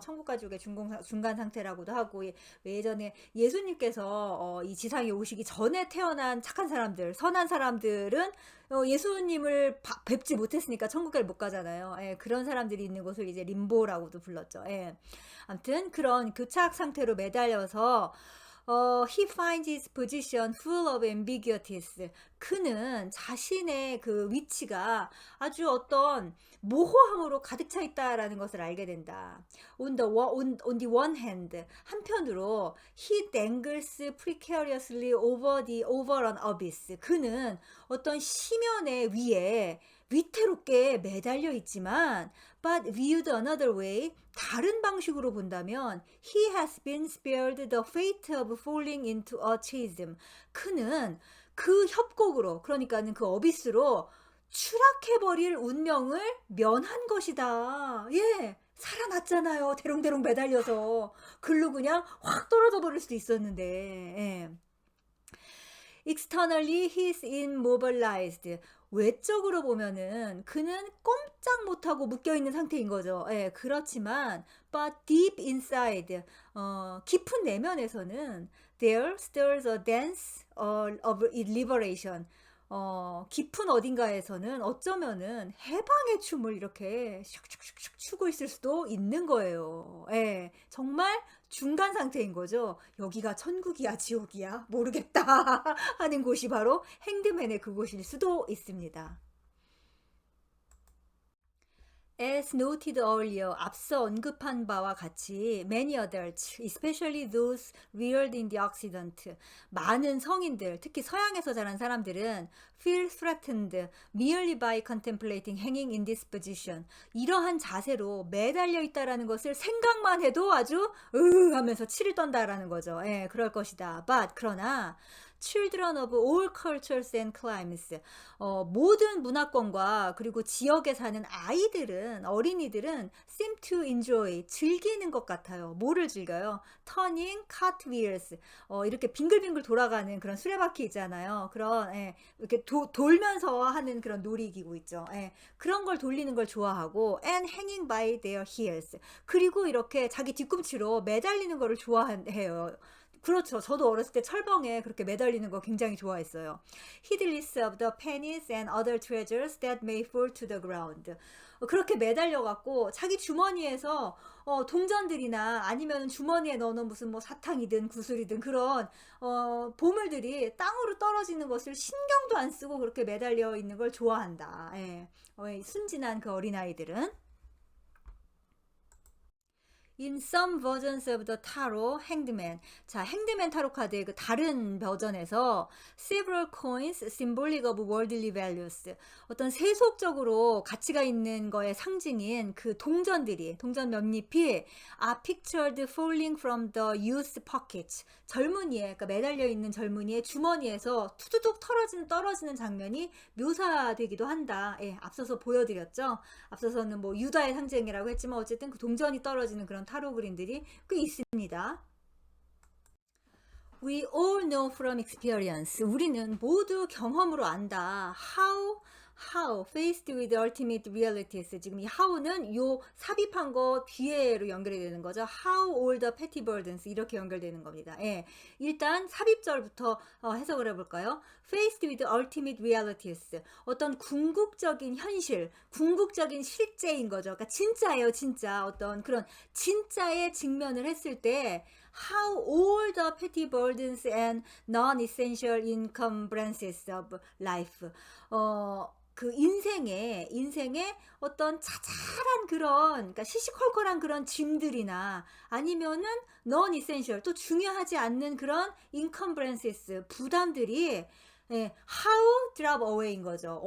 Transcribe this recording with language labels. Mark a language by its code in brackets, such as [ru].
[ko] 천국과 지옥의 중간 상태라고도 하고 예전에 예수님께서 이 지상에 오시기 전에 태어난 착한 사람들, 선한 사람들은 예수님을 뵙지 못했으니까 천국에 못 가잖아요. 그런 사람들이 있는 곳을 이제 림보라고도 불렀죠. 아무튼 그런 교착 상태로 매달려서 [en] he finds his position full of ambiguities. [ko] 그는 자신의 그 위치가 아주 어떤 모호함으로 가득 차 있다라는 것을 알게 된다. [en] On the one hand, [ko] 한편으로 [en] he dangles precariously over an abyss. [ko] 그는 어떤 심연의 위에 위태롭게 매달려 있지만 [en] but viewed another way [ko] 다른 방식으로 본다면 [en] he has been spared the fate of falling into a chasm. [ko] 그는 그 협곡으로 그러니까는 그 어비스로 추락해버릴 운명을 면한 것이다. 예. 살아났잖아요. 대롱대롱 매달려서. 글로 그냥 확 떨어져 버릴 수도 있었는데. [en] Externally he's immobilized. [ko] 외적으로 보면은 그는 꼼짝 못하고 묶여있는 상태인 거죠. 그렇지만 [en] but deep inside [ko] 깊은 내면에서는 [en] there stirs a dance of liberation. [ko] 깊은 어딘가에서는 어쩌면은 해방의 춤을 이렇게 슉슉슉슉 추고 있을 수도 있는 거예요. 정말 중간 상태인 거죠. 여기가 천국이야, 지옥이야, 모르겠다 하는 곳이 바로 행드맨의 그곳일 수도 있습니다. [en] As noted earlier, [ko] 앞서 언급한 바와 같이 [en] many adults, especially those reared in the Occident, [ko] 많은 성인들, 특히 서양에서 자란 사람들은 [en] feel threatened merely by contemplating hanging in this position. [ko] 이러한 자세로 매달려 있다라는 것을 생각만 해도 아주 하면서 치를 떤다라는 거죠. 예, 그럴 것이다. [en] But [ko] 그러나 [en] children of all cultures and climes. [ko] 모든 문화권과 그리고 지역에 사는 아이들은, 어린이들은 seem to enjoy, 즐기는 것 같아요. 뭐를 즐겨요? [en] turning cartwheels. [ko] 이렇게 빙글빙글 돌아가는 그런 수레바퀴 있잖아요. 그런, 예, 이렇게 돌면서 하는 그런 놀이기구 있죠. 예, 그런 걸 돌리는 걸 좋아하고, [en] and hanging by their heels. [ko] 그리고 이렇게 자기 뒤꿈치로 매달리는 거를 좋아해요. 그렇죠. 저도 어렸을 때 철봉에 그렇게 매달리는 거 굉장히 좋아했어요. [en] Heedless of the pennies and other treasures that may fall to the ground. [ko] 그렇게 매달려갖고 자기 주머니에서 동전들이나 아니면 주머니에 넣어놓은 무슨 뭐 사탕이든 구슬이든 그런 보물들이 땅으로 떨어지는 것을 신경도 안 쓰고 그렇게 매달려 있는 걸 좋아한다. 예. 순진한 그 어린아이들은. [en] In some versions of the tarot, hangman. [ko] 자, 행드맨 타로 카드의 그 다른 버전에서 [en] several coins symbolic of worldly values. [ko] 어떤 세속적으로 가치가 있는 거의 상징인 그 동전들이, 동전 몇 잎이 [en] are pictured falling from the youth's pockets. [ko] 젊은이의, 그러니까 매달려 있는 젊은이의 주머니에서 투두둑 떨어지는 장면이 묘사되기도 한다. 예, 앞서서 보여드렸죠. 앞서서는 뭐 유다의 상징이라고 했지만 어쨌든 그 동전이 떨어지는 그런 타로 그림들이 꽤 있습니다. [en] We all know from experience. [ko] 우리는 모두 경험으로 안다. [en] How faced with ultimate realities. [ko] 지금 이 [en] how [ko] 는 요 삽입한 거 뒤에로 연결이 되는 거죠. [en] How all the petty burdens [ko] 이렇게 연결되는 겁니다. 예, 일단 삽입절부터 해석을 해볼까요? [en] Faced with ultimate realities. [ko] 어떤 궁극적인 현실, 궁극적인 실제인 거죠. 그러니까 진짜예요, 진짜. 어떤 그런 진짜에 직면을 했을 때 [en] How all the petty burdens and non-essential encumbrances of life. [ko] 그 인생의 어떤 자잘한 그런, 그러니까 시시콜콜한 그런 짐들이나 아니면은 non-essential, 또 중요하지 않는 그런 encumbrances, 부담들이 예, [en] how drop away [ko] 인 거죠.